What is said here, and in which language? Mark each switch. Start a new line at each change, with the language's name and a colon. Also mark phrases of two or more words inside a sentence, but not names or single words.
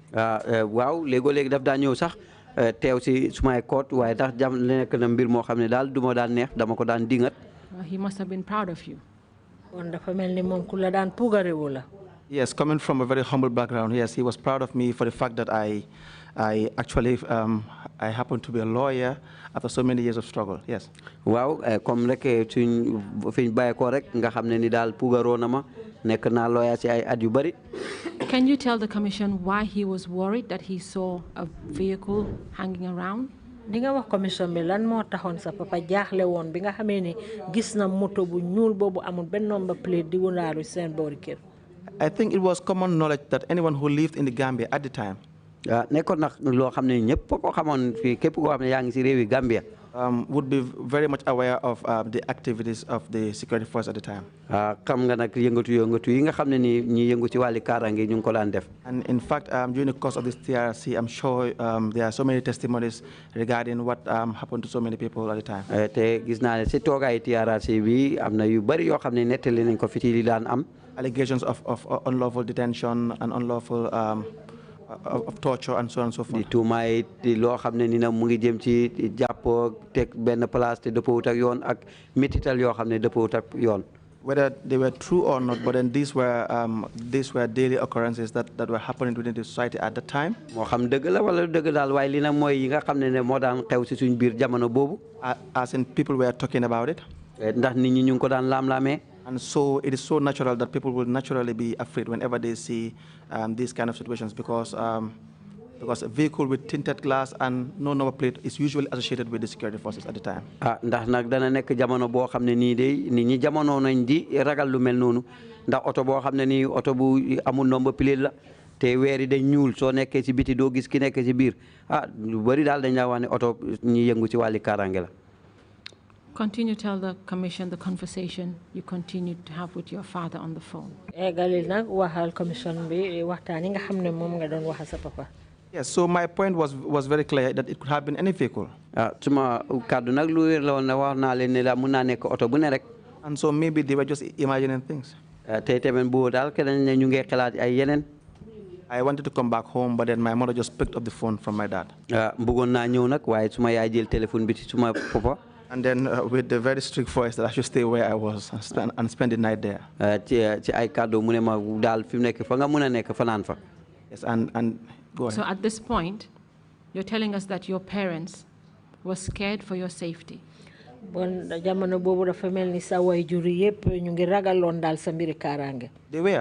Wolof: Waaw léegi daf daa ñëw sax teew si sumay court waaye tax jam nekk na mbir moo xam ne daal du ma daan neex dama ko daan dingat.
English: He must have been proud of you.
Wolof: Kon dafa mel ni moom ku la daan puugarewu la.
English: Yes, coming from a very humble background, yes, he was proud of me for the fact that I actually I happened to be a lawyer after so many years of struggle. Yes.
Wolof: Waaw comme rek suñ fiñ bàyyi ko rek nga xam ne ni daal puugaroo na ma nekk naa lawyer ci ay at yu bari.
English: Can you tell the commission why he was worried that he saw a vehicle hanging around?
Wolof: Di nga wax commission bi lan moo taxoon sa papa jaaxle woon bi nga xamee ne gis na moto bu ñuul boobu amul benn
English: number plate
Wolof: di wundaalu seen boori kër.
English: I think it was common knowledge that anyone who lived in the Gambia at the time.
Wolof: Nekkoon nag loo xam ne ñëpp ko xamoon fii képp koo xam ne yaa ngi si réewi Gambia.
English: Would be very much aware of the activities of the security force at the time.
Wolof: Xam nga nag yëngatu yi nga xam ne ni ñi yëngu ci wàlli kaaraange ñu ngi ko daan def.
English: And in fact, during the course of this TRC, I'm sure there are so many testimonies regarding what happened to so many people at the time.
Wolof: Te gis naa ne si toogaay TRC bi am na yu bari yoo xam ne nettali nañ ko fi ci li daan am.
English: Allegations of unlawful detention and unlawful of torture and so on and so forth.
Wolof: Di tuumaay loo xam ne ni na mu ngi jëm ci jàppoo teg benn place te dëppawut ak yoon ak métital yoo xam ne dëppawut ak yoon.
English: Whether they were true or not, but then these were daily occurrences that were happening within the society at the time.
Wolof: Moo xam dëgg la wala dëgg daal waaye li nag mooy yi nga xam ne moo daan xew si suñ biir jamono boobu.
English: As in people were talking about it.
Wolof: Ndax nit ñi ñu ngi ko daan laam-laamee.
English: And so it is so natural that people will naturally be afraid whenever they see these kind of situations because a vehicle with tinted glass and no number plate is usually associated with the security forces at the time.
Wolof: Ndax nag dana nekk jamono boo xam ne nii de nit ñi jamono nañ di ragal lu mel noonu ndax oto boo xam ne nii oto bu amul
English: number plate
Wolof: la te weer yi dañ ñuul soo nekkee ci biti doo gis ki nekk ci biir lu bari daal dañ la wax ne oto ñi yëngu ci wàlli kaaraange la.
English: Continue to tell the commission the conversation you continued to have with your father on the phone.
Wolof: Galil nag waxal commission bi waxtaan yi nga xam ne moom nga doon waxal sa papa.
English: Yes, so my point was very clear that it could have been any vehicle.
Wolof: Suma kàddu nag lu wér la woon ne wax naa leen ne la mun naa nekk oto bu ne rek.
English: And so maybe they were just imagining things.
Wolof: Te tamit boobu daal keneen ne ñu ngi xalaat ay yeneen.
English: I wanted to come back home, but then my mother just picked up the phone from my dad.
Wolof: Bëggoon naa ñëw nag waaye suma yaay jël téléphone bi ci suma papa.
English: And then with the very strict voice that I should stay where I was and spend the night there. Yes, and go ahead. So at this point, you're telling us that your parents were scared for your safety. They were.